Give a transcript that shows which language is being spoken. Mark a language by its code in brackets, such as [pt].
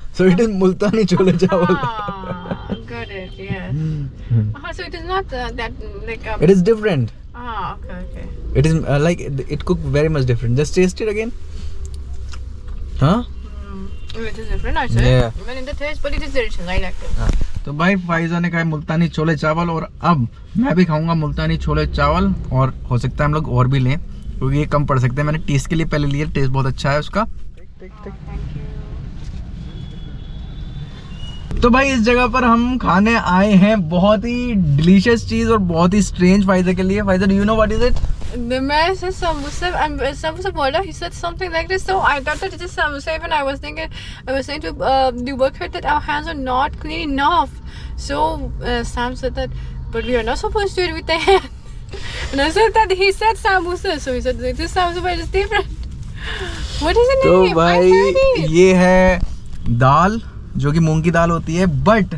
[en] So it is Multani chole chawal. Got it, yes. So it is not that like It is different. Okay. It is like it cooked very much different. Just taste it again. Huh? It is different, I said. Yeah. Even in the taste, but it is delicious. I like it. [hi] तो भाई फ़ायज़ा ने खाए मुल्तानी छोले चावल और अब मैं भी खाऊंगा मुल्तानी छोले चावल। और हो सकता है हम लोग और भी लें क्योंकि ये कम पड़ सकते हैं। मैंने टेस्ट के लिए पहले लिया, टेस्ट बहुत अच्छा है उसका। तो भाई इस जगह पर हम खाने आए हैं बहुत ही डिलीशियस चीज़ और बहुत ही स्ट्रेंज फ़ायज़ा के लिए। Faiza, [en] Do you know what is it? The man said samosa and samosa bola. He said something like this. So I thought that it is samosa. Even I was saying to the worker that our hands are not clean enough. So Sam said that, but we are not supposed to eat with the hand. And I said that he said samosa. So he said it is samosa, but it's different. What is the [hi] तो [en] name? [hi] भाई [en] I heard it. [hi] ये है दाल जो कि मूंग की दाल होती है, but